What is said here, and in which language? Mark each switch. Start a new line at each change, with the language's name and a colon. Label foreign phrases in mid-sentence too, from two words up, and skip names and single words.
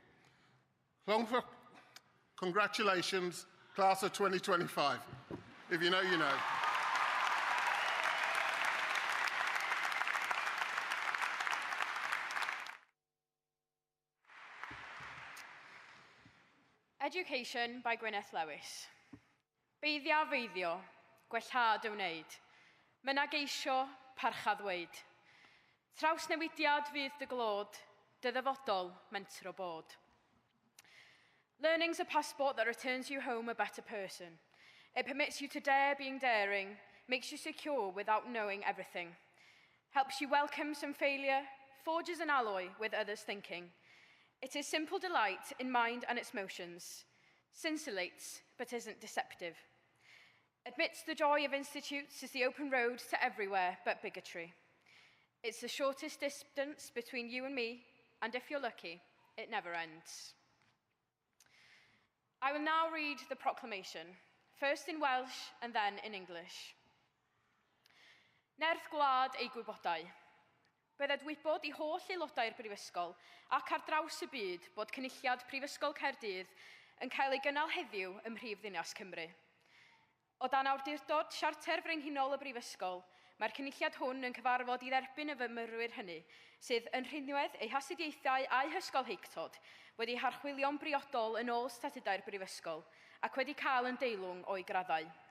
English: Congratulations, class of 2025. If you know, you know. Education by Gwyneth Lewis.
Welsh: Beiddia feiddio, gwellhad i'w wneud. Myna geisio, parcha ddweud. Trawsnewidiad fydd dy glod, dy ddyfodol mentro bod.
English: Learning's a passport that returns you home a better person. It permits you to dare being daring, makes you secure without knowing everything, helps you welcome some failure, forges an alloy with others' thinking. It is simple delight in mind and its motions, scintillates but isn't deceptive. Admits the joy of institutes is the open road to everywhere but bigotry. It's the shortest distance between you and me, and if you're lucky, it never ends. I will now read the proclamation, first in Welsh and then in English.
Welsh: Nerth gwlad ei gwybodau. Bydded wybod I holl aelodau'r Brifysgol ac ar draws y byd bod cynulliad Prifysgol Caerdydd yn cael ei gynnal heddiw ym Mhrifddinas Cymru. O dan awdurdod Siarter Frenhinol y Brifysgol, mae'r cynulliad hwn yn cyfarfod I dderbyn y fymyrwyr hynny, sydd yn rhinwedd eu hasidiaethau a'u hysgol heictod, wedi harchwilio'n briodol yn ôl statudau'r Brifysgol, ac wedi cael yn deilwng o'i graddau.